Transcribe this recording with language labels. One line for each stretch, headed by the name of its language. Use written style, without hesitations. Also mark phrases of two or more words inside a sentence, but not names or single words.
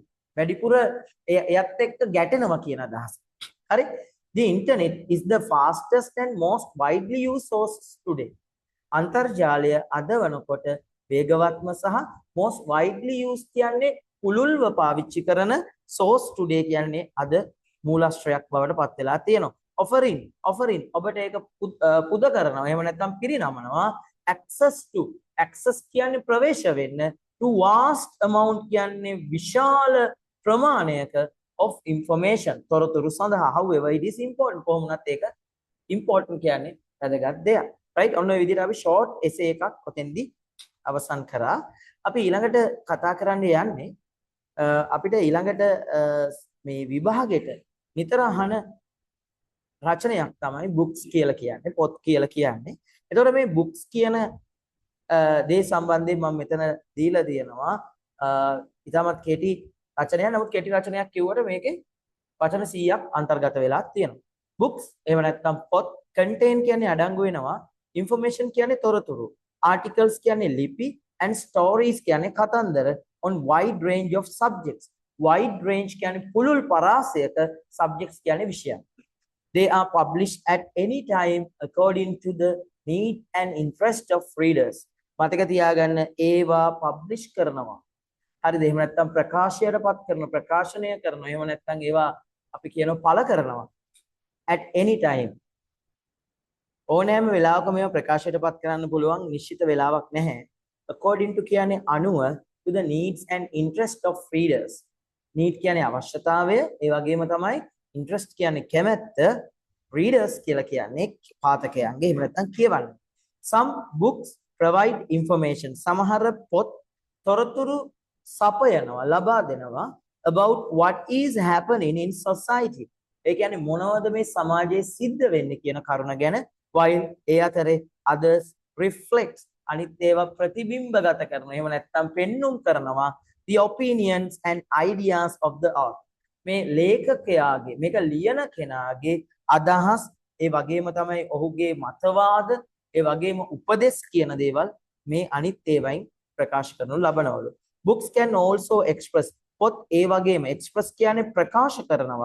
Sinhala: වැඩිපුර එයත් එක්ක ගැටෙනවා කියන අදහස. හරි?
English: The internet is the fastest and most widely used source today.
Sinhala: අන්තර්ජාලය අද වනකොට වේගවත්ම සහ
English: most widely used
Sinhala: කියන්නේ පුළුල්ව පාවිච්චි කරන
English: source today
Sinhala: කියන්නේ අද මූලාශ්‍රයක් බවට පත් වෙලා තියෙනවා. offering ඔබට ඒක පුද කරනවා. එහෙම නැත්නම් පිරිනමනවා. access කියන්නේ ප්‍රවේශ වෙන්න.
English: to vast amount
Sinhala: කියන්නේ විශාල ප්‍රමාණයක
English: of information
Sinhala: තොරතුරු සඳහා.
English: however it is important
Sinhala: කොහොමවත් ඒක important කියන්නේ වැදගත් දෙයක්. right? ඔන්න ඔය විදිහට අපි
English: short essay
Sinhala: එකක් ඔතෙන්දී අවසන් කරා. අපි ඊළඟට කතා කරන්න යන්නේ අපිට ඊළඟට මේ විභාගෙට නිතර අහන රචනයක් තමයි books කියලා කියන්නේ, පොත් කියලා කියන්නේ. එතකොට මේ books කියන දේ සම්බන්ධයෙන් මම මෙතන දීලා තියෙනවා ඉතාමත් කෙටි රචනයක්. නමුත් කෙටි රචනයක් කිව්වට මේකේ වචන 100ක් අන්තර්ගත වෙලා තියෙනවා. books එහෙම නැත්නම් පොත්, contain කියන්නේ අඩංගු වෙනවා, information කියන්නේ තොරතුරු, articles කියන්නේ ලිපි,
English: and stories
Sinhala: කියන්නේ කතන්දර
English: on wide range of subjects. wide range
Sinhala: කියන්නේ පුළුල් පරාසයක, subjects කියන්නේ විෂයන්.
English: they are published at any time according to the need and interest of readers.
Sinhala: මතක තියාගන්න ඒවා publish කරනවා. හරිද? එහෙම නැත්නම් ප්‍රකාශයටපත් කරන, ප්‍රකාශනය කරනවා. එහෙම නැත්නම් ඒවා අපි කියනවා පළ කරනවා.
English: at any time
Sinhala: ඕනෑම වෙලාවක මේවා ප්‍රකාශයටපත් කරන්න පුළුවන්, නිශ්චිත වෙලාවක් නැහැ.
English: according to
Sinhala: කියන්නේ අනුව
English: to the needs and interest of readers.
Sinhala: need කියන්නේ අවශ්‍යතාවය, ඒ වගේම තමයි interest කියන්නේ කැමැත්ත, readers කියලා කියන්නේ පාඨකයන්ගේ, එහෙම නැත්නම් කියවන්න.
English: some books provide information.
Sinhala: සමහර පොත් තොරතුරු සපයනවා, ලබා දෙනවා
English: about what is happening in society.
Sinhala: ඒ කියන්නේ මොනවද මේ සමාජයේ සිද්ධ වෙන්නේ කියන කරුණ ගැන. while ඒ අතරේ
English: others reflects
Sinhala: අනිත් ඒවා ප්‍රතිබිම්බගත කරනවා. එහෙම නැත්නම් පෙන්눔 කරනවා
English: the opinions and ideas of the author.
Sinhala: මේ ලේඛකයාගේ මේක ලියන කෙනාගේ අදහස් ඒ වගේම තමයි ඔහුගේ මතවාද ඒ වගේම උපදෙස් කියන දේවල් මේ අනිත් ඒවායින් ප්‍රකාශ කරනු ලබනවලු.
English: books can also express
Sinhala: පොත් ඒ වගේම express කියන්නේ ප්‍රකාශ කරනවා.